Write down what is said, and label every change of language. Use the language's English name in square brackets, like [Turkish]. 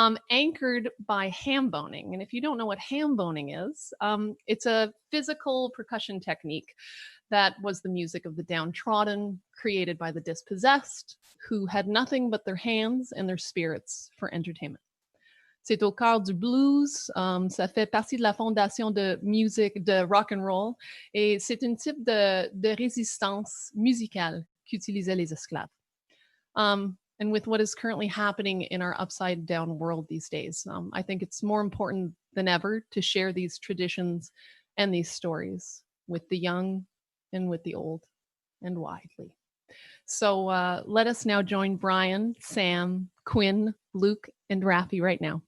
[English] anchored by ham boning. And if you don't know what ham boning is, it's a physical percussion technique that was the music of the downtrodden, created by the dispossessed, who had nothing but their hands and their spirits for entertainment. [French] C'est au cœur du blues, ça fait partie de la fondation de musique, de rock and roll, et c'est un type de résistance musicale qu'utilisaient les esclaves. [English] And with what is currently happening in our upside down world these days, I think it's more important than ever to share these traditions and these stories with the young and with the old and widely. So let us now join Brian, Sam, Quinn, Luke, and Rafi right now.